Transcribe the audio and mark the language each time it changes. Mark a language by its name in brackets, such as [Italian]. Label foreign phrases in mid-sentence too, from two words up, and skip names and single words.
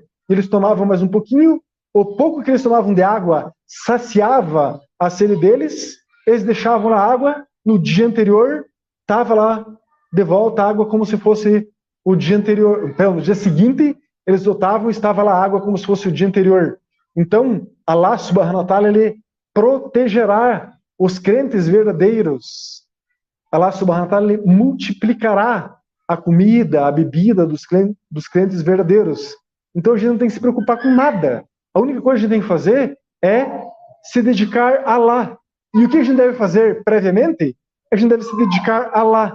[Portuguese] Eles tomavam mais um pouquinho, o pouco que eles tomavam de água saciava a sede deles, eles deixavam na água, no dia anterior, estava lá de volta a água como se fosse o dia anterior. Então, no dia seguinte, eles voltavam e estava lá a água como se fosse o dia anterior. Então, [Arabic] الله سبحانه وتعالى, [Portuguese] ele protegerá os crentes verdadeiros. [Arabic] الله سبحانه وتعالى, [Portuguese] ele multiplicará a comida, a bebida dos crentes verdadeiros. Então, a gente não tem que se preocupar com nada. A única coisa que a gente tem que fazer é se dedicar a Allah. E o que a gente deve fazer previamente? A gente deve se dedicar a Allah.